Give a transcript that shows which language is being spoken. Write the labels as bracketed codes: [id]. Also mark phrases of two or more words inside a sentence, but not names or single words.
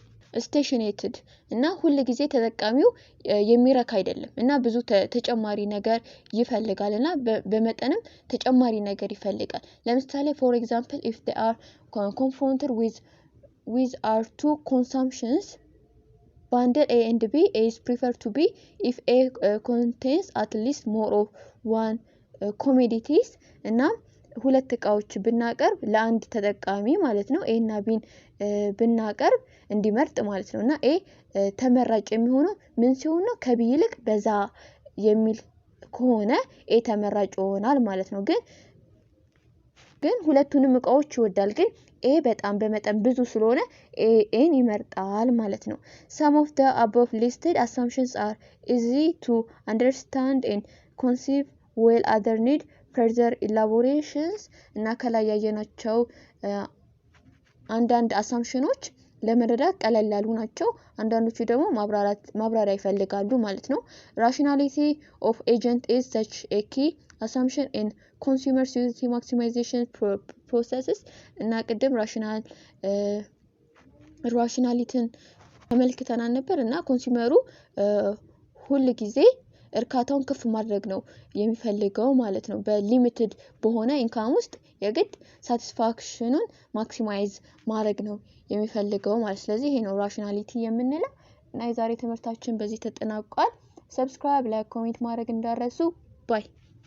[am] ስቴሽኔትድ እና ሁሉ ጊዜ ተጠቃሚው የሚረካ አይደለም እና ብዙ ተጨማሪ ነገር ይፈልጋል እና በመጠንም ተጨማሪ ነገር ይፈልጋል። ለምሳሌ [en] for example if they are confronted with our two consumptions bundle A and B, A is preferred to B if A contains at least more of one commodities [am] እና ሁለት እቃዎች ብናቀርብ ለአንድ ተጠቃሚ ማለት ነው ኤ እና ቢን ብናቀርብ እንዲመርጥ ማለት ነው እና ኤ ተመራጭ የሚሆነው ምን ሲሆን ነው ከቢ ይልቅ በዛ የሚል ከሆነ ኤ ተመራጭ ይሆናል ማለት ነው። ግን ሁለቱንም እቃዎች ይወዳል ግን ኤ በጣም በመጠን ብዙ ስለሆነ ኤን ይመርጣል ማለት ነው። [en] some of the above listed assumptions are easy to understand and conceive while other need further elaborations [am] እና ከላይ ያየናቸው አንዳንድ አሳምፕሽኖች ለመረዳት ቀለል ያሉ ናቸው። አንዳንዶቹ ደግሞ ማብራሪያ ይፈልጋሉ ማለት ነው። [en] rationality of agent is such a key assumption in consumer utility maximization processes [am] እና ቅድም ራሽናሊቲን ተመልክተናል ነበር እና ኮንሱመሩ ሁሉ ጊዜ እርካታውን ከፍ ማድረግ ነው የሚፈልገው ማለት ነው። በሊሚትድ በሆነ ኢንካም ውስጥ የግድ ሳቲስፋክሽኑን ማክሲማይዝ ማድረግ ነው የሚፈልገው ማለት። ስለዚህ ይሄ ነው ራሽናሊቲ የምንለው እና የዛሬ ትምህርታችን በዚህ ተጠናቋል። [en] subscribe, like, comment [am] ማድረግ እንዳትረሱ። ባይ